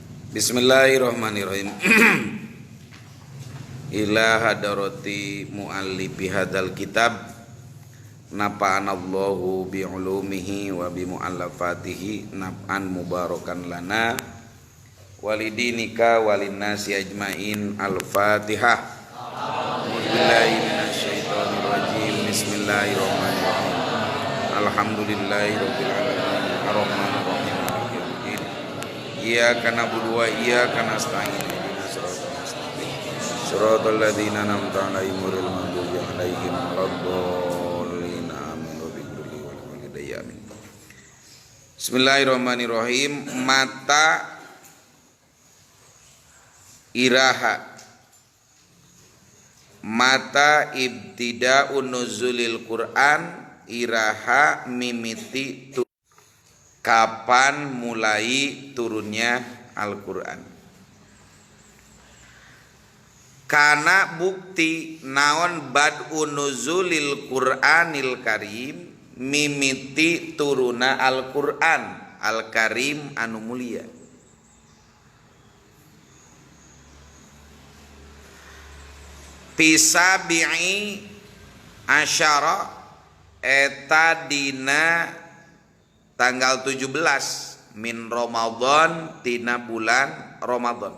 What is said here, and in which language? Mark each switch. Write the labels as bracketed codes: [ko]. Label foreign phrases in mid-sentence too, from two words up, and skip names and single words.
[ar] بسم الله الرحمن الرحيم إلى حضرة مؤلف هذا الكتاب نفعنا الله بعلومه وبمؤلفاته نفعا مباركا لنا ولوالدينا وللناس أجمعين. الفاتحة. أعوذ بالله من الشيطان الرجيم. بسم الله الرحمن الرحيم الحمد لله رب العالمين الرحمن الرحيم مالك يوم الدين. إياك نعبد وإياك نستعين. صراط الذين أنعمت عليهم غير المغضوب عليهم ولا الضالين. آمين وبكل والوالدي آمين بسم الله الرحمن الرحيم. متى iraha متى ابتداء نزول القرآن. [su] Iraha mimiti kapan mulai turunnya Al-Qur'an. Kana bukti naon [ar] بدء نزول القرآن الكريم, [su] mimiti turuna Al-Qur'an Al-Karim anu mulia. [ar] في سابع عشر [su] eta dina tanggal 17 [ar] من رمضان [su] tina bulan Ramadan.